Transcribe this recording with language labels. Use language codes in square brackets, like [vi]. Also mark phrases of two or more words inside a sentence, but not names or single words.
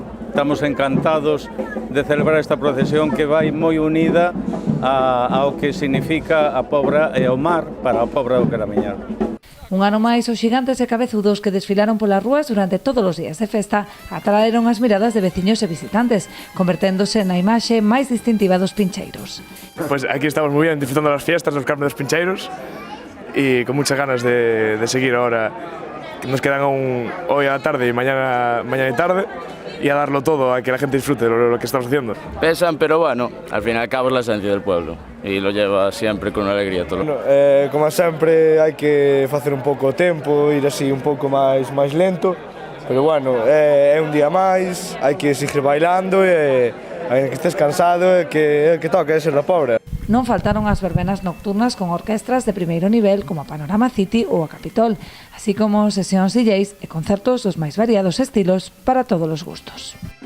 [gl] Estamos encantados de celebrar esta procesión que vai moi unida ao que significa a Pobra e ao mar para a Pobra do Caramiñal. Un ano máis, os xigantes e cabezudos que desfilaron polas rúas durante todos os días de festa atraeron as miradas de veciños e visitantes, converténdose na imaxe máis distintiva dos pincheiros. [es] Pues aquí estamos moi bien, disfrutando das fiestas, [gl] dos carnes dos pincheiros e [es] con muchas ganas de seguir ahora. Nos quedan hoy a la tarde y mañana y tarde y a darlo todo, a que la gente disfrute lo que estamos haciendo. Pesan, pero bueno, al fin y al cabo es la esencia del pueblo y lo lleva siempre con alegría todo. [gl] Bueno, como sempre hai que facer un pouco o tempo, ir así un pouco máis lento, pero bueno, é un día máis, hai que seguir bailando e que estés cansado, que toca ser da Pobra. Non faltaron as verbenas nocturnas con orquestras de primeiro nivel como a Panorama City ou a Capitol, así como sesións DJs e concertos dos máis variados estilos para todos os gustos.